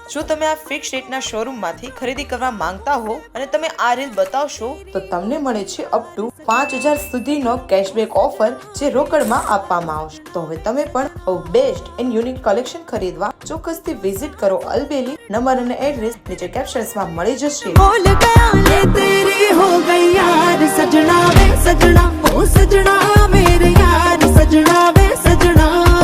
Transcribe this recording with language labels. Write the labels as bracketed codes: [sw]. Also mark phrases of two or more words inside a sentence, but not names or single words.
[gu] જો તમે આ ફિક્સ રેટના શોરૂમમાંથી ખરીદી કરવા માંગતા હો અને તમે આ રીલ બતાવશો તો તમને મળે છે [en] up to [gu] 5000 સુધીનો [en] cashback offer, [gu] જે રોકડમાં આપવામાં આવશે. તો હવે તમે પણ [en] best and unique collection [gu] ખરીદવા ચોક્કસથી વિઝિટ કરો અલબેલી. નંબર અને એડ્રેસ નીચે કેપ્શન્સમાં મળી જશે. [hi] बोल गया ये तेरी हो गई यार सजना वे सजना ओ सजना मेरे यार सजना वे सजना